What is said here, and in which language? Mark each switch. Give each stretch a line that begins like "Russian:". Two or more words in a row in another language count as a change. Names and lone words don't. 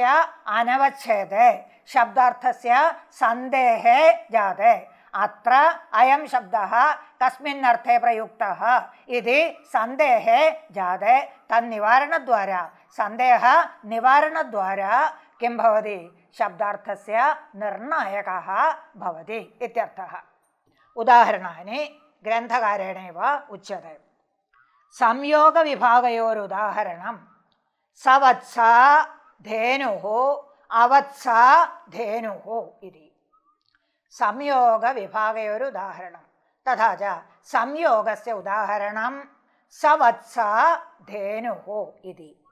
Sanskrit: അനവച്ഛേദേ ശബ്ദാർത്ഥസ്യ സന്ദേഹേ ജാതേ അത്ര അയം ശബ്ദഃ കസ്മിന്നർത്ഥേ പ്രയുക്തഃ ഇതി സന്ദേഹേ ജാതേ തന്നിവാരണദ്വാര സന്ദേഹ നിവാരണദ്വാര കിം ഭവതി ശബ്ദാർത്ഥസ്യ നിർണായകഃ ഭവതി ഇത്യർത്ഥഃ. उदाहरणानि ग्रन्थकारेणैव उच्यते। संयोगविभागयोरुदाहरणं सवत्सा धेनुः अवत्सा धेनुः इति। संयोगविभागयोरुदाहरणं तथा च संयोगस्य उदाहरणं सवत्सा धेनुः इति।